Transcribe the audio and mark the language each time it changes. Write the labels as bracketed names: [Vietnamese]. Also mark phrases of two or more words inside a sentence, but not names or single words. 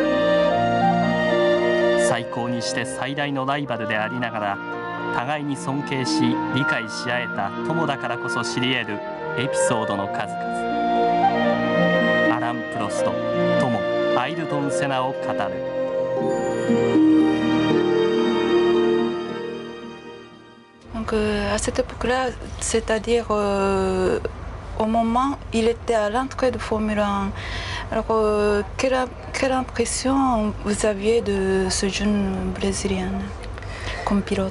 [Japanese] 最高にして最大のライバルでありながら互いに尊敬し理解し合えた友だからこそ知り得るエピソードの数々。アラン・プロスト友アイルトン・セナを語る。 [French] Donc à cette époque-là, c'est-à-dire au moment où il était à l'entrée de Formule 1, alors quelle impression vous aviez de ce jeune Brésilien comme pilote?